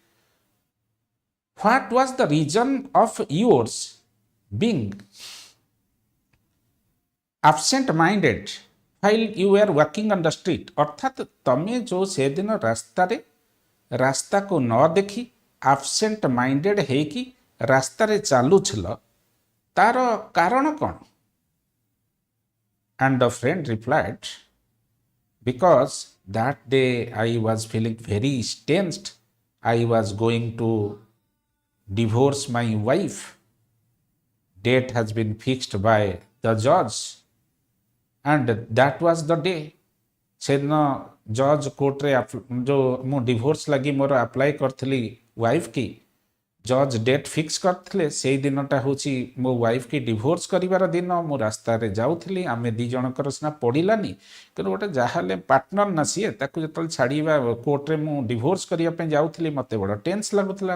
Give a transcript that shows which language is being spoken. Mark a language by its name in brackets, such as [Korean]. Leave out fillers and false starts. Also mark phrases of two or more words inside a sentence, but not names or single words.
[English] What was the reason of yours being absent-minded while you were walking on the street? [Odia] ଅର୍ଥାତ୍ ତମେ ଯେଉଁ ସେଦିନ ରାସ୍ତାକୁ ନ ଦେଖି [English] absent minded [Odia] ହେଇକି ରାସ୍ତାରେ ଚାଲୁଥିଲ, ତାର କାରଣ କ'ଣ? [English] And the friend replied, Because that day I was feeling very tensed. I was going to divorce my wife. Date has been fixed by the judge. And that was the day. [Odia] ସେଦିନ ଜଜ୍ କୋର୍ଟରେ ଯେଉଁ ମୁଁ ଡିଭୋର୍ସ ଲାଗି ମୋର ଆପ୍ଲାଏ କରିଥିଲି ୱାଇଫ୍ କି, ଜଜ୍ [English] date fix [Odia] କରିଥିଲେ, ସେଇ ଦିନଟା ହେଉଛି ମୋ ୱାଇଫ୍ କି ଡିଭୋର୍ସ କରିବାର ଦିନ। ମୁଁ ରାସ୍ତାରେ ଯାଉଥିଲି, ଆମେ ଦୁଇ ଜଣଙ୍କର ସିନା ପଡ଼ିଲାନି, କିନ୍ତୁ ଗୋଟେ ଯାହାହେଲେ ପାର୍ଟନର ନା ସିଏ, ତାକୁ ଯେତେବେଳେ ଛାଡ଼ିବା କୋର୍ଟରେ ମୁଁ ଡିଭୋର୍ସ କରିବା ପାଇଁ ଯାଉଥିଲି, ମୋତେ ବଡ଼ ଟେନ୍ସ ଲାଗୁଥିଲା।